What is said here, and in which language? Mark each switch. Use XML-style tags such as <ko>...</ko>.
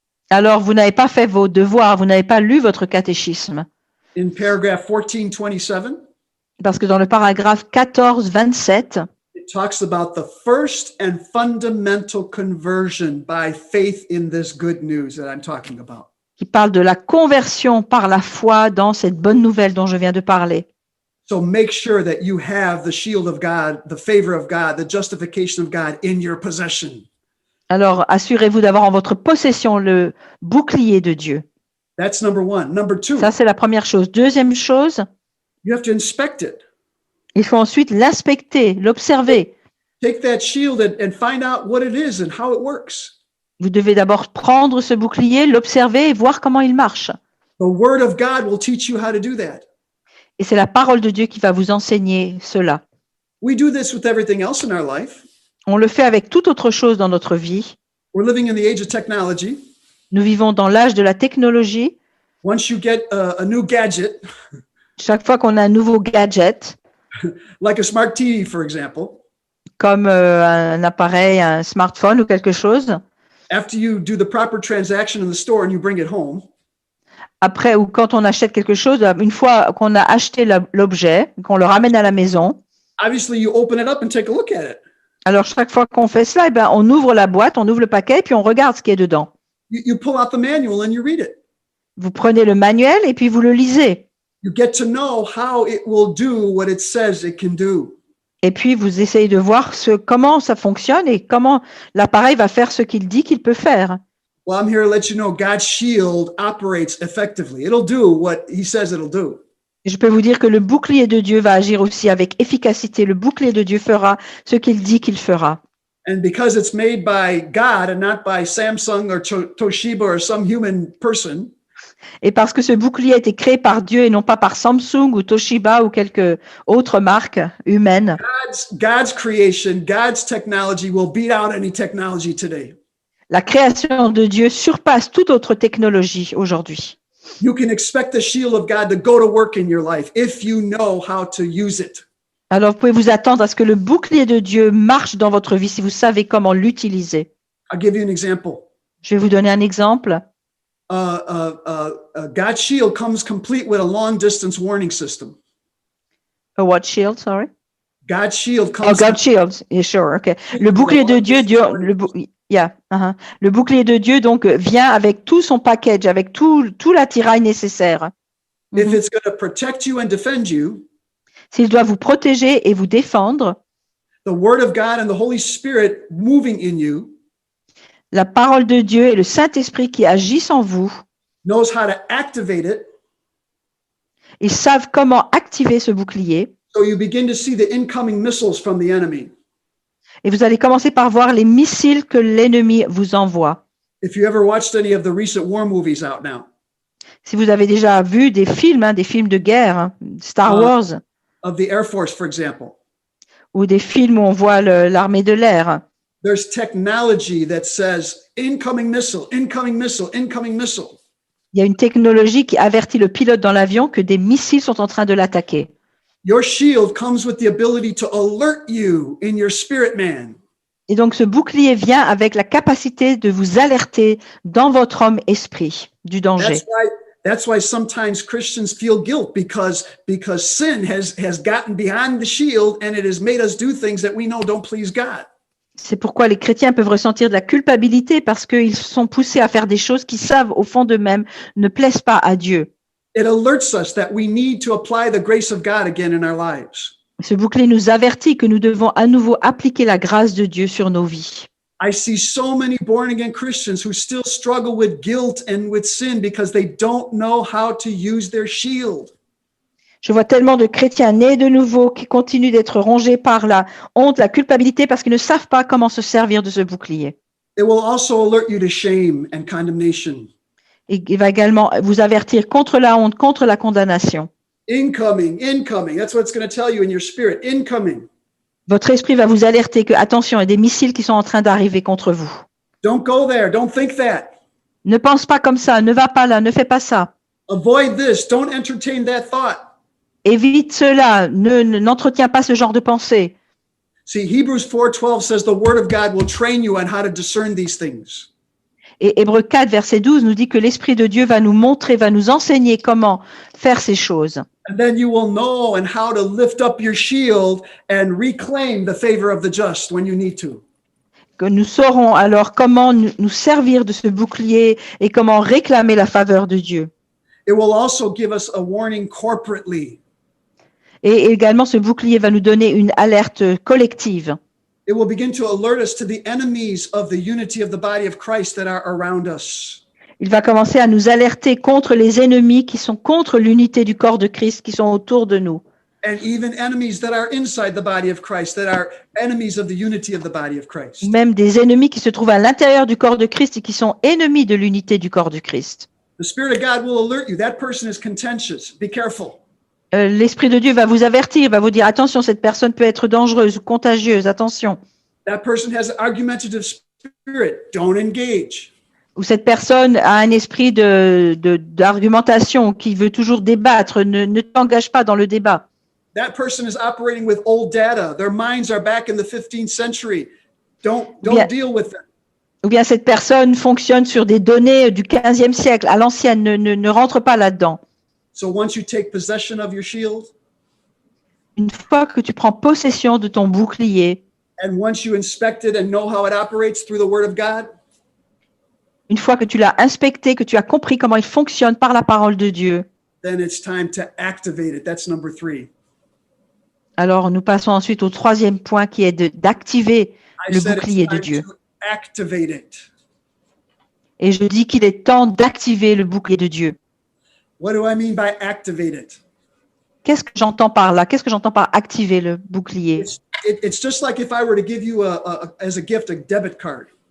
<fr>Alors, vous n'avez pas fait vos devoirs, vous n'avez pas lu votre catéchisme.</fr> <en>In paragraph 1427,</en> <fr>Parce que dans le paragraphe 14, 27,</fr> <en>it talks about the first and fundamental conversion by faith in this good news that I'm talking about.</en> <fr>qui parle de la conversion par la foi dans cette bonne nouvelle dont je viens de parler.</fr> <en>So make sure that you have the shield of God, the favor of God, the justification of God in your possession.</en> <fr>Alors, assurez-vous d'avoir en votre possession le bouclier de Dieu.</fr> <en>That's number one. Number two,</en> <fr>Ça, c'est la première chose. Deuxième chose,</fr> <en>you have to inspect it.</en> <fr>il faut ensuite l'inspecter, l'observer.</fr> <en>Take that shield and find out what it is and how it works.</en> <fr>Vous devez d'abord prendre ce bouclier, l'observer et voir comment il marche.</fr> <en>The word of God will teach you how to do that.</en> <fr>Et c'est la parole de Dieu qui va vous enseigner cela.</fr> <en>We do this with everything else in our life.</en> <fr>On le fait avec toute autre chose dans notre vie.</fr> <en>We're living in the age of technology.</en> <fr>Nous vivons dans l'âge de la technologie.</fr> <en>Once you get a new gadget,</en> <fr>Chaque fois qu'on a un nouveau gadget,</fr> <en>like a smart TV, for example,</en> <fr>comme un appareil, un smartphone ou quelque chose,</fr> <en>after you do the proper transaction in the store and you bring it home,</en> <fr>après ou quand on achète quelque chose, une fois qu'on a acheté l'objet, qu'on le ramène à la maison,</fr> <en>obviously you open it up and take a look at it.</en> <fr>alors chaque fois qu'on fait cela, eh ben, on ouvre la boîte, on ouvre le paquet et puis on regarde ce qui est dedans.</fr> <en>You pull out the manual and you read it.</en> <fr>Vous prenez le manuel et puis vous le lisez.</fr> <en>You get to know how it will do what it says it can do.</en> <fr>Et puis vous essayez de voir comment ça fonctionne et comment l'appareil va faire ce qu'il dit qu'il peut faire.</fr> <en>Well, I'm here to let you know God's shield operates effectively. It'll do what he says it'll do.</en> <fr>Je peux vous dire que le bouclier de Dieu va agir aussi avec efficacité. Le bouclier de Dieu fera ce qu'il dit qu'il fera.</fr> <en>And because it's made by God and not by Samsung or Toshiba or some human person,</en> <fr>Et parce que ce bouclier a été créé par Dieu et non pas par Samsung ou Toshiba ou quelque autre marque humaine,</fr> <en>God's creation, God's technology will beat out any technology today.</en> <fr>la création de Dieu surpasse toute autre technologie aujourd'hui.</fr> <en>You can expect the shield of God to go to work in your life if you know how to use it.</en> <fr>Alors vous pouvez vous attendre à ce que le bouclier de Dieu marche dans votre vie si vous savez comment l'utiliser.</fr> <en>I'll give you an example.</en> <fr>Je vais vous donner un exemple.</fr> <en>God's shield comes complete with a long distance warning system. A what shield, sorry? God's shield Oh, comes God shield, yeah, sure, okay.</en> <fr>Le bouclier de Dieu, le bouclier de Dieu donc vient avec tout son package, avec tout l'attirail nécessaire.</fr> <en>if it's going to protect you and defend you.</en> <fr>S'il doit vous protéger et vous défendre,</fr> <en>The word of God and the Holy Spirit moving in you</en> <fr>la parole de Dieu et le Saint-Esprit qui agissent en vous,</fr> <en>knows how to activate it.</en> <fr>ils savent comment activer ce bouclier.</fr> <en>So you begin to see the incoming missiles from the enemy.</en> <fr>Et vous allez commencer par voir les missiles que l'ennemi vous envoie.</fr> <en>If you ever watched any of the recent war movies out now,</en> <fr>Si vous avez déjà vu des films de guerre, Star Wars,</fr> <en>of the Air Force, for example,</en> <fr>ou des films où on voit l'armée de l'air,</fr> <en>there's technology that says incoming missile, incoming missile, incoming missile.</en> <fr>il y a une technologie qui avertit le pilote dans l'avion que des missiles sont en train de l'attaquer.</fr> <en>Your shield comes with the ability to alert you in your spirit man.</en> <fr>Et donc ce bouclier vient avec la capacité de vous alerter dans votre homme esprit du danger.</fr> <en>That's why sometimes Christians feel guilt because sin has gotten behind the shield and it has made us do things that we know don't please God.</en> <fr>C'est pourquoi les chrétiens peuvent ressentir de la culpabilité parce qu'ils sont poussés à faire des choses qui savent au fond d'eux-mêmes ne plaisent pas à Dieu.</fr> <en>It alerts us that we need to apply the grace of God again in our lives.</en> <fr>Ce bouclier nous avertit que nous devons à nouveau appliquer la grâce de Dieu sur nos vies.</fr> <en>I see so many born-again Christians who still struggle with guilt and with sin because they don't know how to use their shield.</en> <fr>Je vois tellement de chrétiens nés de nouveau qui continuent d'être rongés par la honte, la culpabilité parce qu'ils ne savent pas comment se servir de ce bouclier.</fr> <en>It will also alert you to shame and condemnation.</en> <fr>Et il va également vous avertir contre la honte, contre la condamnation.</fr> <en>Incoming. That's what it's going to tell you in your spirit. Incoming.</en> <fr>Votre esprit va vous alerter que, attention, il y a des missiles qui sont en train d'arriver contre vous.</fr> <en>Don't go there. Don't think that.</en> <fr>Ne pense pas comme ça, ne va pas là, ne fais pas ça.</fr> <en>Avoid this. Don't entertain that thought.</en> <fr>Évite cela, n'entretiens pas ce genre de pensée.</fr> <en>See, Hebrews 4:12 says the word of God will train you on how to discern these things.</en> <fr>Et Hébreux 4, verset 12 nous dit que l'Esprit de Dieu va nous montrer, va nous enseigner comment faire ces choses.</fr> <en>And then you will know and how to lift up your shield and reclaim the favor of the just when you need to.</en> <fr>Que nous saurons alors comment nous servir de ce bouclier et comment réclamer la faveur de Dieu.</fr> <en>It will also give us a warning corporately.</en> <fr>Et également, ce bouclier va nous donner une alerte collective.</fr> <en>It will begin to alert us to the enemies of the unity of the body of Christ that are around us.</en> <fr>Il va commencer à nous alerter contre les ennemis qui sont contre l'unité du corps de Christ, qui sont autour de nous.</fr> <en>And even enemies that are inside the body of Christ, that are enemies of the unity of the body of Christ.</en> <fr>Même des ennemis qui se trouvent à l'intérieur du corps de Christ et qui sont ennemis de l'unité du corps du Christ.</fr> <en>The Spirit of God will alert you. That person is contentious. Be careful.</en> <fr>L'Esprit de Dieu va vous avertir, va vous dire attention, cette personne peut être dangereuse ou contagieuse, attention.</fr> <en>That person has an argumentative spirit. Don't engage.</en> <fr>Ou cette personne a un esprit d'argumentation qui veut toujours débattre, ne t'engage pas dans le débat.</fr> <en>That person is operating with old data. Their minds are back in the 15th century. Don't deal with them.</en> <fr>Ou bien cette personne fonctionne sur des données du 15e siècle, à l'ancienne, ne rentre pas là-dedans.</fr> <en>So once you take possession of your shield,</en> <fr>Une fois que tu prends possession de ton bouclier,</fr> <en>and once you inspect it and know how it operates through the Word of God,</en> <fr>une fois que tu l'as inspecté, que tu as compris comment il fonctionne par la parole de Dieu,</fr> <en>then it's time to activate it. That's number 3.</en> <fr>alors nous passons ensuite au troisième point qui est d'activer</fr> <en>I</en> <fr>le</fr> <en>said</en> <fr>bouclier</fr> <en>it's</en> <fr>de</fr> <en>time</en> <fr>Dieu.</fr> <en>to activate it.</en> <fr>Et je dis qu'il est temps d'activer le bouclier de Dieu.</fr> <en>What do I mean by activate it?</en> <fr>Qu'est-ce que j'entends par là? Qu'est-ce que j'entends par activer le bouclier?</fr> <en>It's just like if I were to give you as a gift a debit card.</en>